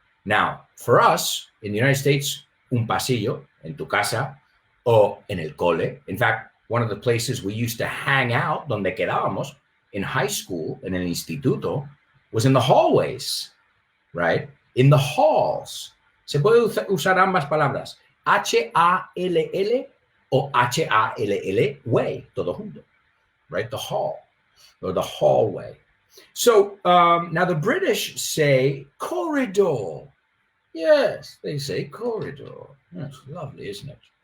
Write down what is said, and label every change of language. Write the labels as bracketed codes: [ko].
[en] Now, for us, in the United States, [es] un pasillo, en tu casa, o en el cole. [en] In fact, one of the places we used to hang out, [es] donde quedábamos, [en] in high school, [es] en el instituto, [en] was in the hallways, right? In the halls. [es] Se puede usar ambas palabras. [en] H-A-L-L o H-A-L-L way, [es] todo junto, [en] right? The hall or the hallway. So now the British say corridor. Yes, they say corridor. That's lovely, isn't it?